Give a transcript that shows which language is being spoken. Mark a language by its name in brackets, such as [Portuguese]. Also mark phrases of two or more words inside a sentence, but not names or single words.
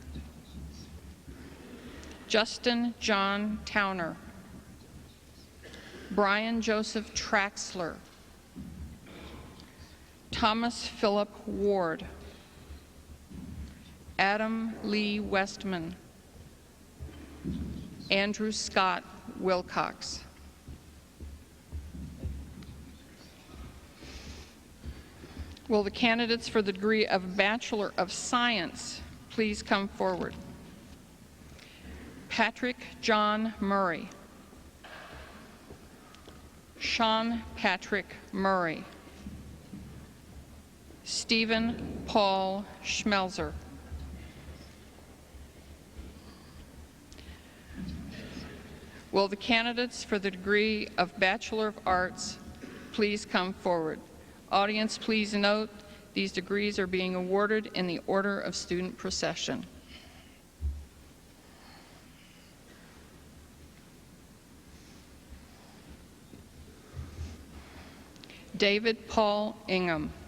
[English] Justin John Towner. Brian Joseph Traxler. Thomas Philip Ward. Adam Lee Westman. Andrew Scott Wilcox. Will the candidates for the degree of Bachelor of Science please come forward? Patrick John Murray. Sean Patrick Murray. Stephen Paul Schmelzer. Will the candidates for the degree of Bachelor of Arts please come forward? Audience, please note these degrees are being awarded in the order of student procession. David Paul Ingham.